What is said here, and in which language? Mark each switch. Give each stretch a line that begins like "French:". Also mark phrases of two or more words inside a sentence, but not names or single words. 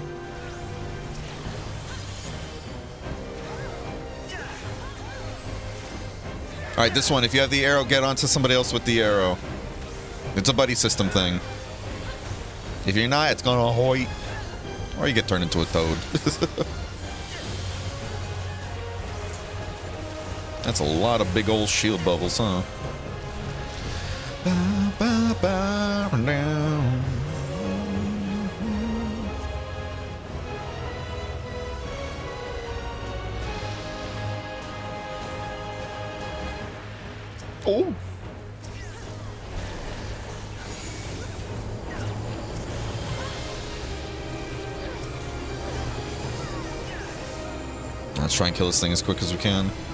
English: Alright, this one, if you have the arrow, get onto somebody else with the arrow. It's a buddy system thing. If you're not, it's gonna hoit. Or you get turned into a toad. That's a lot of big old shield bubbles, huh? Ba, ba, ba, down. Oh! Let's try and kill this thing as quick as we can.